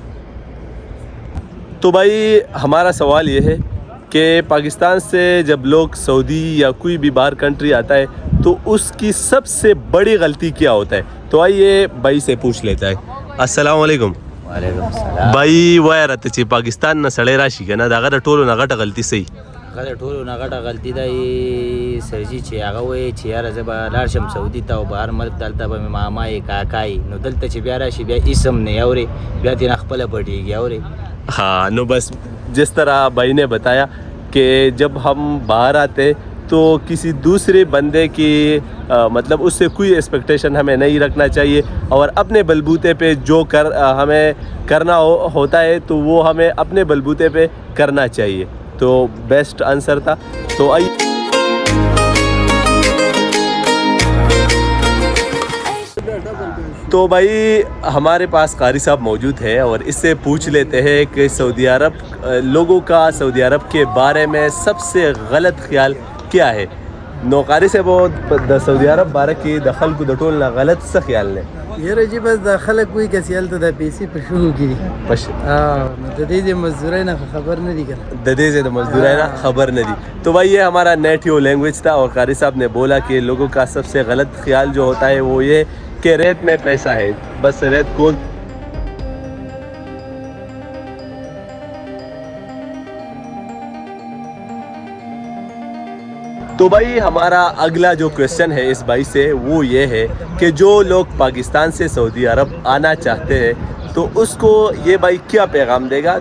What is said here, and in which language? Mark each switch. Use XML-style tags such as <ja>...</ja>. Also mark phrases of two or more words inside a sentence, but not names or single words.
<ur>تو بھائی ہمارا سوال یہ ہے کہ پاکستان سے جب لوگ سعودی یا کوئی بھی باہر کنٹری آتا ہے تو اس کی سب سے بڑی غلطی کیا ہوتا ہے؟ تو آئیے بھائی سے پوچھ لیتا ہے. السلام علیکم. وعلیکم السلام.</ur> <ps>بھائی وایره ته چې پاکستان نه سړی راشي که نه د هغه د ټولو نه غټه غلطي صحیح. هغه د ټولو نه غټه غلطي ده سرجي چې هغه وایي چې یاره زه به لاړ شم سعودي ته او بهر ملک دلته به مې ماما یې کاکا یې نو دلته چې بیا راشي بیا اسم نه اورې بیا ترې نه خپله پټېږي اورې.</ps> <ur>ہاں نو بس جس طرح بھائی نے بتایا کہ جب ہم باہر آتے تو کسی دوسرے بندے کی مطلب اس سے کوئی ایکسپیکٹیشن ہمیں نہیں رکھنا چاہیے اور اپنے بلبوتے پہ جو ہمیں کرنا ہوتا ہے تو وہ ہمیں اپنے بلبوتے پہ کرنا چاہیے. تو</ur> <en>best answer</en> <ur>تھا. تو آئیے تو بھائی ہمارے پاس قاری صاحب موجود ہے اور اس سے پوچھ لیتے ہیں کہ سعودی عرب لوگوں کا سعودی عرب کے بارے میں سب سے غلط خیال کیا ہے؟</ur> <ps>نو قاری صاحب د سعودي عرب باره کې د خلکو د ټول نه غلط څه خیال دی؟ یاره جی بس دا خلک</ps> <ur>کوئی کسی</ur> <ps>هلته د پیسې په شروع کړي نو د دې د مزدورۍ نه خبر نه دي کنه د دې د مزدورۍ نه خبر نه دي.</ps> <ur>تو بھائی یہ ہمارا</ur> <en>native language</en> <ur>تھا اور قاری صاحب نے بولا کہ لوگوں کا سب سے غلط خیال جو ہوتا ہے وہ یہ کہ ریت میں پیسہ ہے بس ریت کون. تو بھائی ہمارا اگلا جو کویشچن ہے اس بھائی سے وہ یہ ہے کہ جو لوگ پاکستان سے سعودی عرب آنا چاہتے ہیں تو اس کو یہ بھائی کیا پیغام دے گا؟</ur>